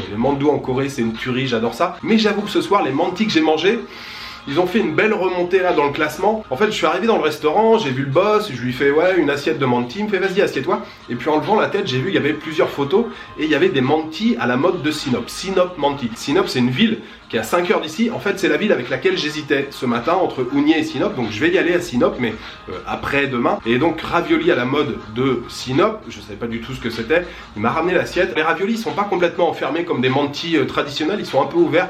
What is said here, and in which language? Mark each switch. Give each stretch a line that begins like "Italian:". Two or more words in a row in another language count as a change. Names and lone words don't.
French: Les mandou en Corée c'est une tuerie, j'adore ça. Mais j'avoue que ce soir, les mantis que j'ai mangés, ils ont fait une belle remontée là dans le classement. En fait, je suis arrivé dans le restaurant, j'ai vu le boss, je lui fais ouais, une assiette de mantis, il me fait vas-y, assieds-toi. Et puis en levant la tête, j'ai vu qu'il y avait plusieurs photos et il y avait des mantis à la mode de Sinop. Sinop mantis. Sinop, c'est une ville qui est à 5 heures d'ici. En fait, c'est la ville avec laquelle j'hésitais ce matin entre Ougnies et Sinop. Donc je vais y aller à Sinop, mais après-demain. Et donc ravioli à la mode de Sinop. Je savais pas du tout ce que c'était. Il m'a ramené l'assiette. Les raviolis, ils sont pas complètement enfermés comme des mantis traditionnels. Ils sont un peu ouverts.